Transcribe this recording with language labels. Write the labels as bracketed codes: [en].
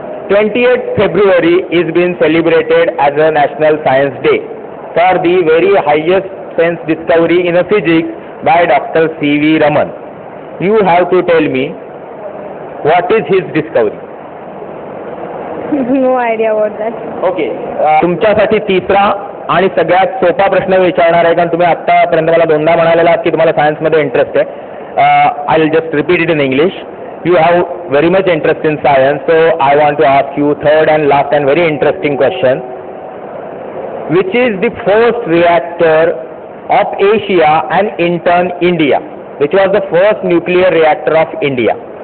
[en] 28th February is being celebrated as a National Science Day for the very highest sense discovery in physics by Dr. C.V. Raman. You have to tell me what is his discovery. No idea about that. Okay. [mr] तुमच्यासाठी तिसरा आणि सगळ्यात सोपा प्रश्न विचारणार आहे, कारण तुम्ही आतापर्यंत मला दोनदा म्हणालेला आहात की तुम्हाला सायन्समध्ये इंटरेस्ट आहे. [en] I will just repeat it in English. You have very much interest in science, so I want to ask you third and last and very interesting question. Which is the first reactor of Asia and in turn India? Which was the first nuclear reactor of India?